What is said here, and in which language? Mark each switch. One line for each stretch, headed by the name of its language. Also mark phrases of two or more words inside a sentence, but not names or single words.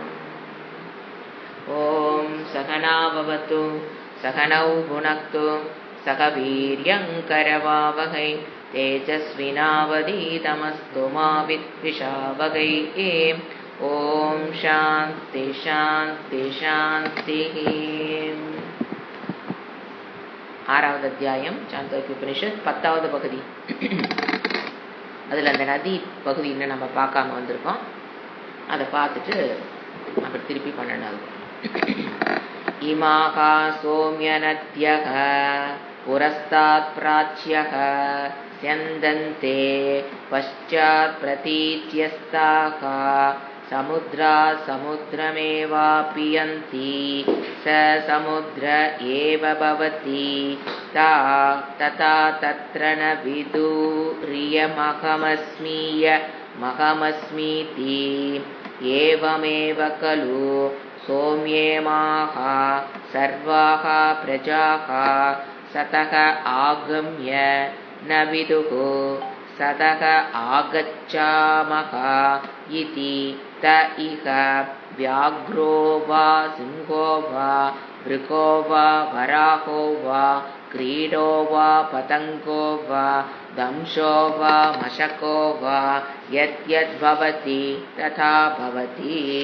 Sanskrit: ॐ सहना भवतु सहनौ भुनक्तु सह वीर्यङ्करवावहै तेजस्विनावधीतमस्तु मा विद्विषावहै। ॐ शान्ति शान्ति शान्तिः।
Tamil: ஆறாவது அத்தியாயம் சாந்தோக்கிய உபனிஷத் 10வது பகுதி. அதில் அந்த நதி பகுதி இன்னும் நம்ம பார்க்காம வந்திருக்கோம். அதை பார்த்துட்டு அப்புறம் திருப்பி 12வது.
Sanskrit: इमाः सोम्य नद्यः पुरस्तात् प्राच्यः स्यन्दन्ते पश्चात् प्रतीच्यस्ताः समुद्रा समुद्रमेवापियन्ति स समुद्र एव भवति तथा तत्र न विदुरियमहमस्मीय महमस्मीति एवमेव खलु सोम्येमाः सर्वाः प्रजाः सत आगम्य न विदुः सत आगच्छाम इति त इह व्याघ्रो वा सिंहो वा वृको वा वराहो वा कीटो वा पतङ्गो वा दंशो वा मशको वा यत् यत् भवति तदा भवति.